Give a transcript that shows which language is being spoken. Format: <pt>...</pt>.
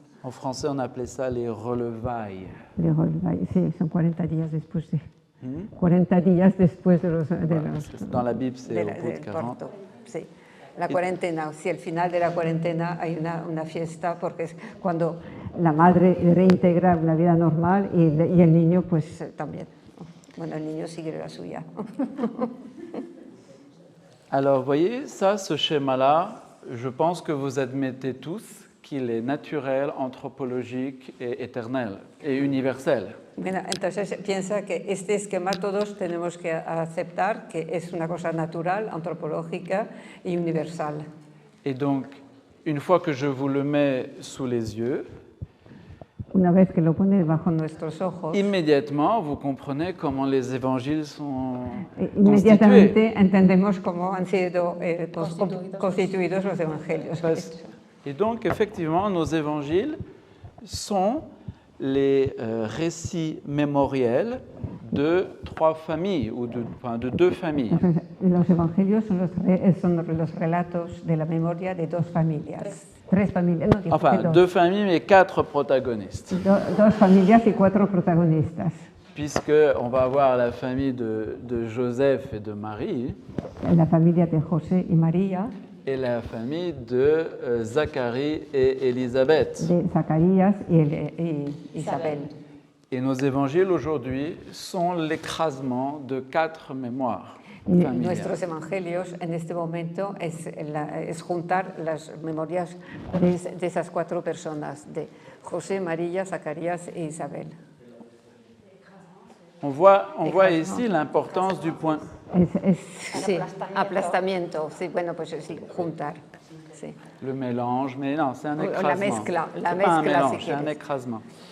<fr>En français, on appelait ça les relevailles.</fr> <es>Les relevailles, sí, son 40 días después de... 40 días después de los...</es> <fr>Dans la Bible, c'est au bout de 40.</fr> <es>Sí. La cuarentena, si al final de la cuarentena hay una fiesta, porque es cuando la madre reintegra una vida normal y el niño pues también. Bueno, el niño sigue la suya.</es> <fr>Alors, vous voyez, ça, ce schéma-là, je pense que vous admettez tous qu'il est naturel, anthropologique et éternel et universel.</fr> <es>Bueno, entonces piensa que este esquema todos tenemos que aceptar que es una cosa natural, antropológica y universal.</es> <fr>Et donc, une fois que je vous le mets sous les yeux,</fr> <es>una vez que lo pone bajo nuestros ojos,</es> <fr>immédiatement, vous comprenez comment les évangiles sont</fr> <es>inmediatamente entendemos cómo han sido constituidos los evangelios.</es> <fr>Et donc, effectivement, nos évangiles sont les récits mémoriels de trois familles, ou de deux familles.</fr> <es>Los evangelios son los relatos de la memoria de dos familias. Tres familias. No,</es> <fr>Enfin, deux familles, mais quatre protagonistes.</fr> <es>Dos familias y cuatro protagonistas.</es> <fr>Puisqu'on va avoir la famille de Joseph et de Marie.</fr> <es>La familia de José y María.</es> <fr>Et la famille de Zacharie et Élisabeth.</fr> <es>De Zacarías y Isabel.</es> <fr>Et nos évangiles aujourd'hui sont l'écrasement de quatre mémoires familiales.</fr> <es>Nuestros evangelios en este momento es juntar las memorias de esas cuatro personas, de José, María, Zacarías e Isabel.</es> <fr>On voit ici l'importance du point.</fr> <es>Sí, aplastamiento, sí, bueno, pues sí, juntar. Sí.</es> <fr>Le mélange, mais non, c'est un écrasement.</fr> <es>La mezcla,</es> <fr>pas un mélange, c'est un écrasement.</fr>